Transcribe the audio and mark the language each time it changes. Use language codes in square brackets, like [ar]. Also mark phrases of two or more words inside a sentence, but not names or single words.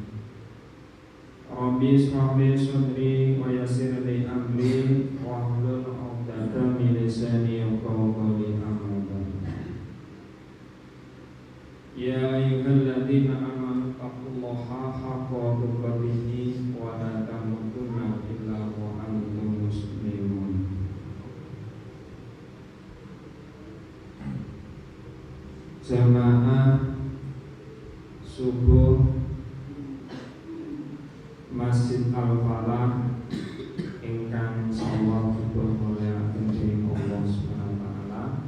[ar] رب اشرح لي صدري ويسر لي أمري واحلل عقدة من لساني يفقهوا قولي. أما بعد. يا أيها الذين آمنوا اتقوا الله حق تقاته ولا تموتن إلا وأنتم مسلمون. [jv] Jamaah subuh Masjid Al-Falah ingkang sawa dipun mulyakaken dening Allah [ar] سبحانه وتعالى.